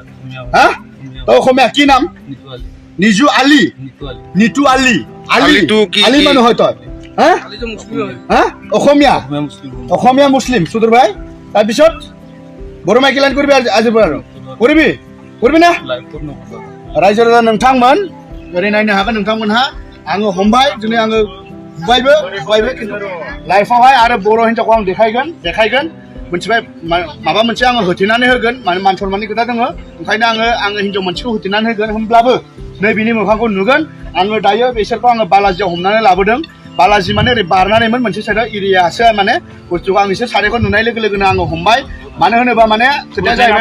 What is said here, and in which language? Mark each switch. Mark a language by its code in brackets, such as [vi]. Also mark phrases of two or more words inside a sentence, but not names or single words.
[as] হা তই অসমীয়া কি নাম নিজু আলি নিতু আলি আলি মানুহ হয় তই হা হা অসমীয়া মুছলিম সুদূৰ ভাই তাৰপিছত বড় মাইকি লাইন কৰিবি আজিৰ পৰা আৰু কৰিবি না ৰাইজৰ [brx] नोंथांमोन ओरै नायनो हागोन नोंथांमोनहा आङो हमबाय दिनै आङो बुबायबो खिन्थु लाइफआवहाय आरो बर' हिनजावखौ आं देखायगोन मोनथिबाय माबा मोनसे आङो होथेनानै होगोन माने मान सनमाननि खोथा दङ ओंखायनो आङो हिनजाव मोनसेखौ होथेनानै होगोन होमब्लाबो नै बिनि मोखांखौ नुगोन आङो दायो बिसोरखौ आङो बालाजियाव हमनानै लाबोदों बालाजि माने ओरै बारनानैमोन मोनसे साइडआव एरियासो माने बुस्थुखौ आं एसे सारायखौ नुनाय लोगो लोगोनो आङो हमबाय मानो होनोबा माने खोथाया